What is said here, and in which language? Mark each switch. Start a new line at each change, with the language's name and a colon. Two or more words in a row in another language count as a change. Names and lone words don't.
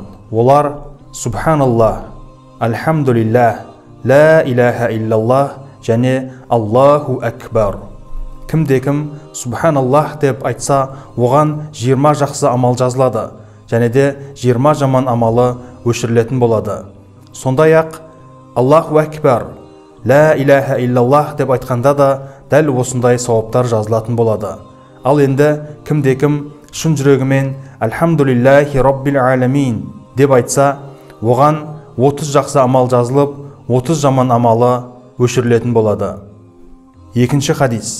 Kazakh: Олар Субханаллах, Альхамдулиллах,
Arabic: لا إله إلا الله
Kazakh: және
Arabic: الله أكبر.
Kazakh: Кімде-кім Субханаллах деп айтса, оған 20 жақсы амал жазылады, және де 20 жаман амалы өшірілетін болады. Сондай-ақ
Arabic: الله أكبر, لا إله إلا الله
Kazakh: деп айтқанда да дәл осындай сауаптар жазылатын болады. Ал енді кімде-кім шын жүрегімен
Arabic: الحمد لله رب العالمين
Kazakh: деп айтса, оған 30 жақсы амал жазылып, 30 жаман амалы өшірілетін болады. Екінші хадис.